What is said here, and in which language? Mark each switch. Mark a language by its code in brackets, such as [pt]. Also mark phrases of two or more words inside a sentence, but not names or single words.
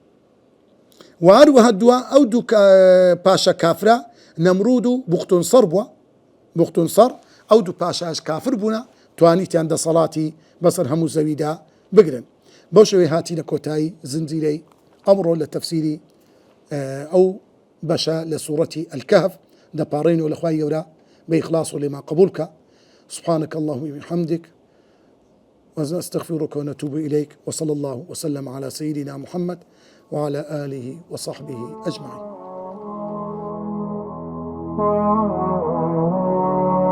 [ckb] و هەروەها دووە ئەو دوو پاشا کافرە نەمرود و بوختونسەر بووە بوختونسەر ئەو دوو پاشاش کافر بوونە توانیتیان دەسەڵاتی بەسەر هەموو زەویدا بگرن بەو شێوەیە هاتینە کۆتایی زنجیرەی ئەمڕۆ لە تەفسیری ئەو بەشە لە سوورەتی الكهف دەپاڕێنەوە لە خوای گەورە [ar] بإخلاص ولما قبولك سبحانك اللهم وبحمدك ونستغفرك ونتوب إليك وصلى الله وسلم على سيدنا محمد وعلى آله وصحبه أجمعين